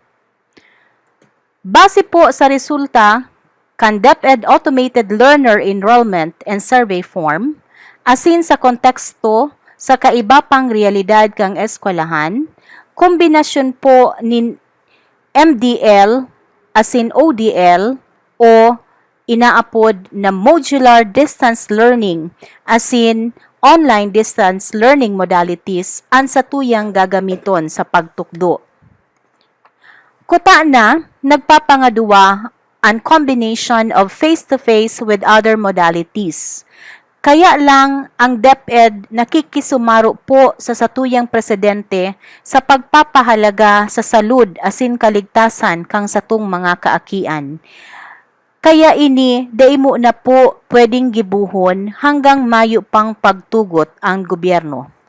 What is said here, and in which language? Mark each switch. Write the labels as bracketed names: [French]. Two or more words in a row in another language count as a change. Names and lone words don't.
[Bikol] Base po sa resulta kan DepEd Automated Learner Enrollment and Survey Form, asin sa konteksto sa kaiba pang realidad kang eskwelahan, kombinasyon po ni MDL asin ODL o inaapod na [English] modular distance learning [Bikol] asin [English] online distance learning modalities [Bikol] ang satuyang gagamiton sa pagtukdo. Kuta na, nagpapangaduwa ang [English] combination of face-to-face with other modalities [Bikol] Kaya lang ang DepEd nakikisumaro po sa satuyang presidente sa pagpapahalaga sa salud asin kaligtasan kang satong mga kaakian. Kaya ini daimo na po pwedeng gibuhon hanggang Mayo pang pagtugot ang gobyerno.